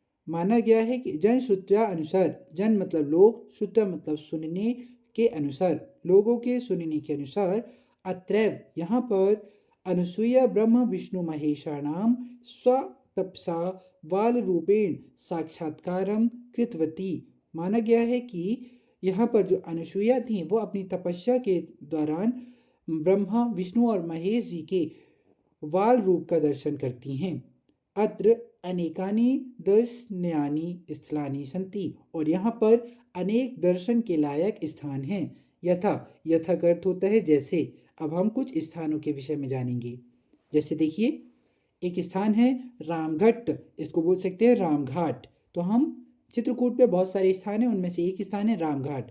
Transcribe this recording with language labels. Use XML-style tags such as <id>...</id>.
<hi>माना गया है कि जन श्रुत्या अनुसार, जन मतलब लोग, श्रुत्या मतलब सुनने के अनुसार, लोगों के सुनने के अनुसार, अत्रैव यहाँ पर</hi> <sa>अनुसूया ब्रह्म विष्णु महेशानाम स्वतपसा बाल रूपेण साक्षात्कारम कृतवती।</sa> <hi>माना गया है कि यहाँ पर जो अनुसूया थी वो अपनी तपस्या के दौरान ब्रह्मा विष्णु और महेश जी के वाल रूप का दर्शन करती हैं।</hi> <sa>अत्र अनेकानि दर्शनीयानि स्थलानि सन्ति।</sa> <hi>और यहाँ पर अनेक दर्शन के लायक स्थान हैं। यथा, यथा का अर्थ होता है जैसे। अब हम कुछ स्थानों के विषय में जानेंगे। जैसे देखिए, एक स्थान है रामघट्ट, इसको बोल सकते हैं रामघाट। तो हम चित्रकूट पे बहुत सारे स्थान हैं, उनमें से एक स्थान है रामघाट।</hi>